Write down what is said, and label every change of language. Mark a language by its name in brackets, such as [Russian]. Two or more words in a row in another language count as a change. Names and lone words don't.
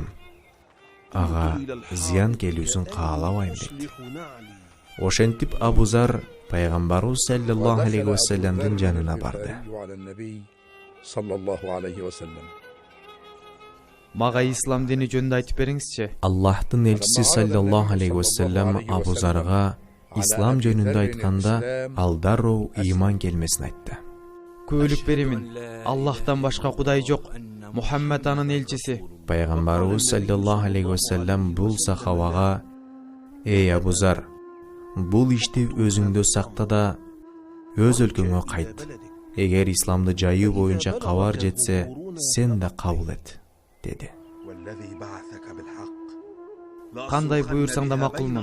[Kyrgyz] Ага зыян келүүсүн каалабайм дейт. Ошентип Абу Зар пайгамбарыбыз [Arabic] صلى الله عليه وسلم [Kyrgyz] жанына барды. Мага ислам дини жөнүндө айтып бериңизчи. Аллахтын элчиси [Arabic] صلى الله عليه وسلم [Kyrgyz] Абу Зарга ислам жөнүндө айтканда ал дароо ыйман келмесин айтты. Күбөлүк беремин. Аллахтан башка кудай жок. Мухаммед анын элчиси. Пайгамбарыбыз [Arabic] صلى الله عليه وسلم [Kyrgyz] бул сахабага: "Эй Абу Зар, бул ишти өзүңдө сакта да өз өлкөңө кайт. Эгер исламды жайуу боюнча кабар жетсе, сен да кабыл эт", деди. Кандай буйрсаң да макулмун.